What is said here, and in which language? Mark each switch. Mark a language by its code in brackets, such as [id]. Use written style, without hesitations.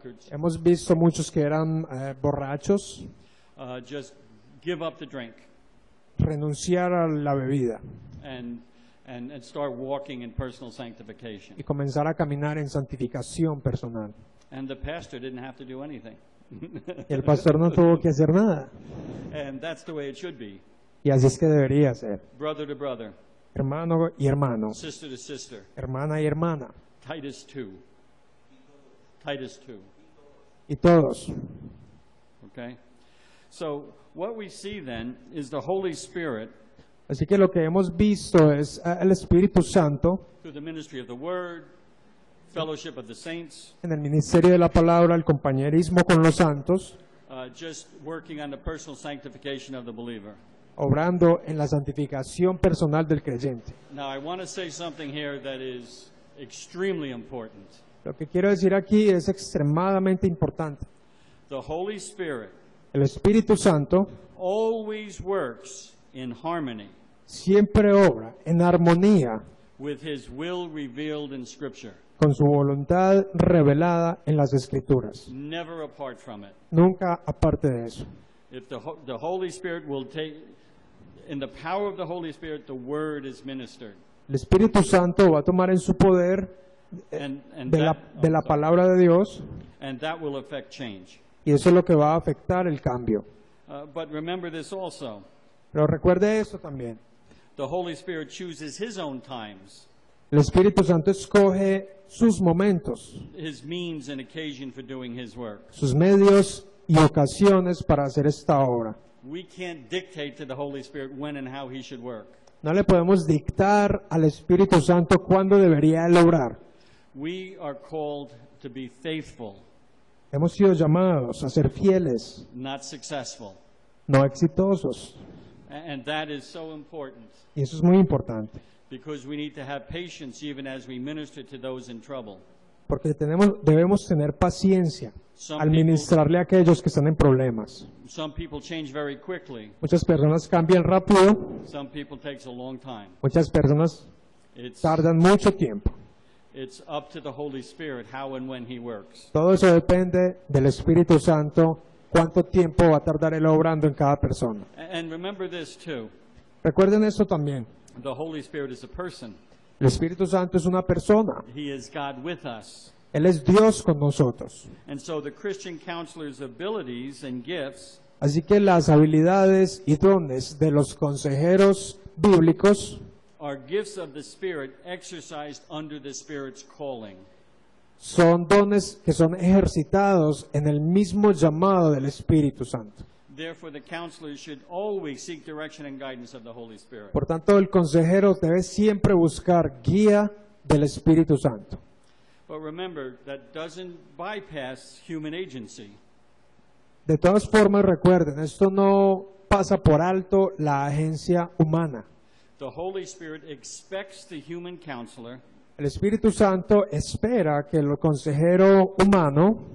[es] Hemos visto muchos que eran borrachos, [en] Just give up the drink [es] renunciar a la bebida [en] and start walking in personal sanctification. [es] y comenzar a caminar en santificación personal. [en] And the pastor didn't have to do anything. [es] Y el pastor no tuvo que hacer nada. [en] And that's the way it should be. [es] Y así es que debería ser. [en] Brother to brother, [es] Hermano y hermano, [en] sister to sister. [es] hermana y hermana, [en] Titus 2. Titus 2. [es] y todos. [en] Okay? So what we see then is the Holy Spirit [es] Así que lo que hemos visto es el Espíritu Santo [en] through the ministry of the Word, fellowship of the saints, [es] en el ministerio de la palabra, el compañerismo con los santos, [en] just working on the personal sanctification of the believer. [es] obrando en la santificación personal del creyente. [en] Now I want to say something here that is extremely important. [es] Lo que quiero decir aquí es extremadamente importante. [en] The Holy Spirit [es] El Espíritu Santo [en] always works in harmony [es] siempre obra en armonía [en] with His will revealed in Scripture, [es] con su voluntad revelada en las Escrituras. [en] never apart from it. [es] Nunca aparte de eso. [en] If the Holy Spirit will take, in the power of the Holy Spirit, the Word is ministered. [es] El Espíritu Santo va a tomar en su poder [en] And [es] de la palabra de Dios [en] and that will affect change. [es] y eso es lo que va a afectar el cambio. [en] But remember this also. [es] Pero recuerde eso también. [en] The Holy Spirit chooses His own times, [es] El Espíritu Santo escoge sus momentos, [en] His means and occasion for doing His work. [es] sus medios y ocasiones para hacer esta obra. [en] We can't dictate to the Holy Spirit when and how He should work. [es] No le podemos dictar al Espíritu Santo cuándo debería él obrar. [en] We are called to be faithful, [es] Hemos sido llamados a ser fieles, [en] not successful. [es] no exitosos. [en] And that is so important [es] Y eso es muy importante, [en] because we need to have patience even as we minister to those in trouble. [es] porque debemos tener paciencia [en] Some [es] al [en] people- [es] ministrarle a aquellos que están en problemas. [en] Some people change very quickly. [es] Muchas personas cambian rápido, [en] Some people takes a long time. [es] muchas personas [en] It's [es] tardan mucho tiempo. [en] up to the Holy Spirit how and when He works. [es] Todo eso depende del Espíritu Santo, cuánto tiempo va a tardar él obrando en cada persona. [en] And remember this too. [es] Recuerden esto también. [en] The Holy Spirit is a person. [es] El Espíritu Santo es una persona. [en] He is God with us. [es] Él es Dios con nosotros. [en] And so the Christian counselor's abilities and gifts [es] Así que las habilidades y dones de los consejeros bíblicos [en] are gifts of the Spirit exercised under the Spirit's calling. [es] son dones que son ejercitados en el mismo llamado del Espíritu Santo. [en] Therefore, the counselor should always seek direction and guidance of the Holy Spirit. [es] Por tanto, el consejero debe siempre buscar guía del Espíritu Santo. [en] But remember, that doesn't bypass human agency. [es] De todas formas, recuerden, esto no pasa por alto la agencia humana. [en] The Holy Spirit expects the human counselor [es] El Espíritu Santo espera que el consejero humano